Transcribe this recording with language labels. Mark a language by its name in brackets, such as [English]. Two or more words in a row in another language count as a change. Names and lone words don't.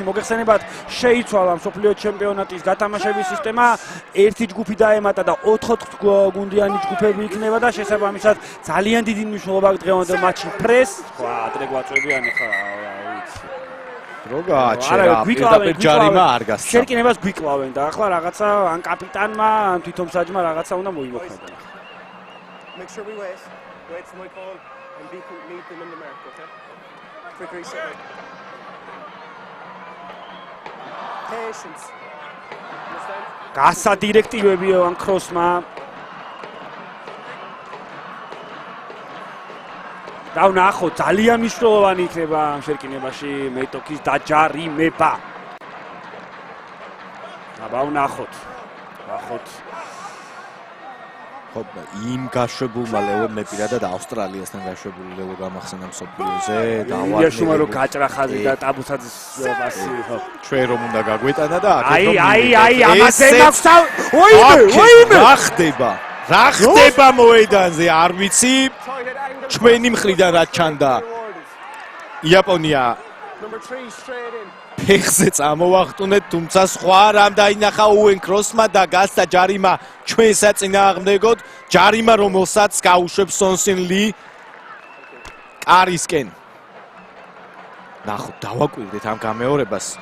[Georgian] მოგეხსენებათ, შეიცვალა სოფლიო ჩემპიონატის გათამაშების სისტემა, ერთი ჯგუფი დაემატა და 4 გუნდიანი ჯგუფები იქნება და შესაბამისად ძალიან დიდი მნიშვნელობა აქვს დღევანდელ მატჩში ფრეს. ხო, ადრე გვაწვევიან ახლა ვიცი. რო გააჩერა, პირდაპირ ჯარიმა არ გასცა. შერკინებას გვიკლავენ და ახლა რაღაცა ან კაპიტანმა, ან თვითონ მსაჯმა რაღაცა უნდა მოიმოქმედონ. [English] Make sure we wait for my call and meet them in the mark, okay? Quick reset. Patience. Understand? [Georgian] გასა დირექტივები ან ქროსმა. და ვნახოთ, ძალიან მნიშვნელოვანი იქნება ამ შერკინებაში მეტოქის დაჯარიმება. აბა ვნახოთ. ხო, იმ გაშვებულმა ლევო მე პირადად ავსტრალიასთან გაშვებული ლევო გამახსენა მსოფლიოზე და ვიაშუმა რო გაჭრა ხაზი და ტაბუცაძის პასი ხო ჩვენ რომ უნდა გაგვეტანა და აი ამაზე მაქვს ოიმე რა ხდება მოედანზე არ ვიცი ჩვენი მხრიდან რაც ჩანდა იაპონია [English] Number 3 straight in. [Georgian] ფეხზე წამოვახტუნეთ, თუმცა სხვა რამ დაინახა უენ კროსმა და გასცა ჯარიმა ჩვენს საწინააღმდეგოდ, ჯარიმა რომელსაც გაუშვებს სონსინ ლი კარისკენ. ნახოთ, დავაკვირდეთ ამ გამეორებას.